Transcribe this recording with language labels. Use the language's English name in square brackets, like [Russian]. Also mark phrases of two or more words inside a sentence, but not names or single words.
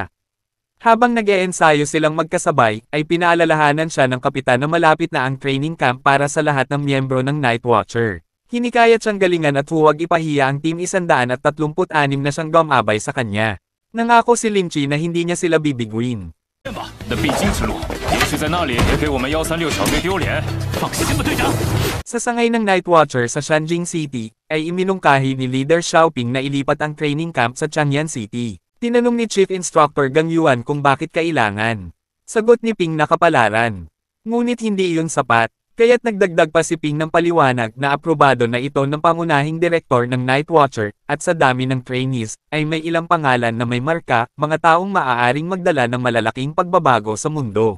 [Filipino] Habang nag-e-ensayo silang magkasabay, ay pinaalalahanan siya ng kapitan na malapit na ang [English] training camp [Filipino] para sa lahat ng miyembro ng Night Watcher. Hinikayat siyang galingan at huwag ipahiya ang Team 136 na siyang gumabay sa kanya. Nangako si Lin Chi na hindi niya sila bibiguin. [Chinese] 的必经之路，也许在那里也给我们136小队丢脸。放心吧，队长。 [Filipino] Sa sangay ng Night Watcher sa Shanjing City, ay iminungkahi ni Leader Xiaoping na ilipat ang [English] training camp [Filipino] sa Changyan City. Tinanong ni Chief Instructor Gang Yuan kung bakit kailangan. Sagot ni Ping na kapalaran. Ngunit hindi iyon sapat, kaya't nagdagdag pa si Ping ng paliwanag na aprobado na ito ng pangunahing direktor ng Night Watcher, at sa dami ng trainees, ay may ilang pangalan na may marka, mga taong maaaring magdala ng malalaking pagbabago sa mundo.